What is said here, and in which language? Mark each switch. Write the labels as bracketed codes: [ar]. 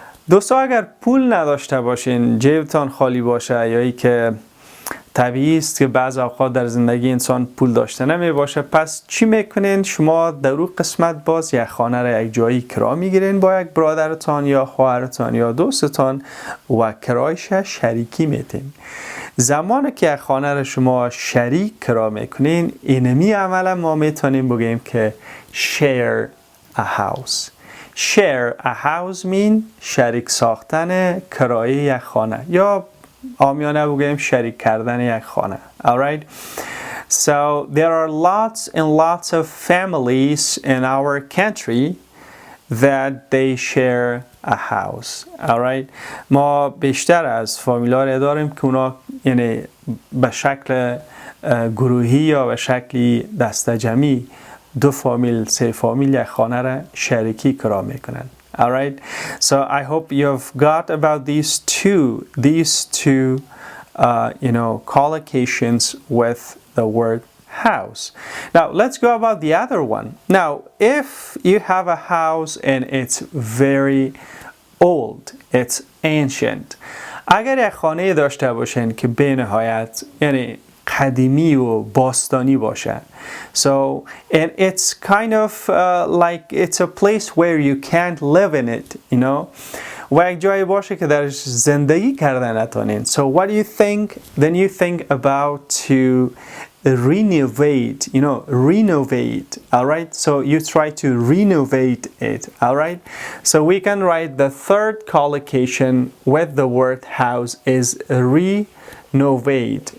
[fa] دوستا اگر پول نداشته باشین، جیبتان خالی باشه، یا ای که طبیعی است که بعض اوقات در زندگی انسان پول داشته نمی باشه، پس چی میکنین؟ شما در اون قسمت باز یک خانه را یک جایی کرا میگیرین با یک برادرتان یا خواهرتان یا دوستتان و کرایش شریکی میتین. زمانی که یک خانه را شما شریک کرا میکنین، اینمی عملا ما میتونیم بگیم که [en] share a house. share a house mean [fa] شریک ساختن کرایه یک خانه، یا عامیانه بگیم شریک کردن یک خانه. [en] Alright? So there are lots and lots of families in our country that they share a house. Alright? [fa] ما بیشتر از فامیل‌ها داریم که اونا یعنی به شکل گروهی یا به شکلی دسته جمعی دو فامیل، سه فامیل یک خانه را شریکی کرا میکنن. [en] Alright, so I hope you've got about these two collocations with the word house. Now let's go about the other one. Now, if you have a house and it's very old, it's ancient. [fa] اگر یک خانه داشته باشین که به نهایت یعنی قدیمی و باستانی باشه. [en] So, and it's kind of like it's a place where you can't live in it, you know. [fa] و یک جایی باشه که درش زندگی کردن نتونین. [en] So what do you think? Then you think about to renovate, renovate, all right? So you try to renovate it, all right? So we can write the third collocation with the word house is renovate.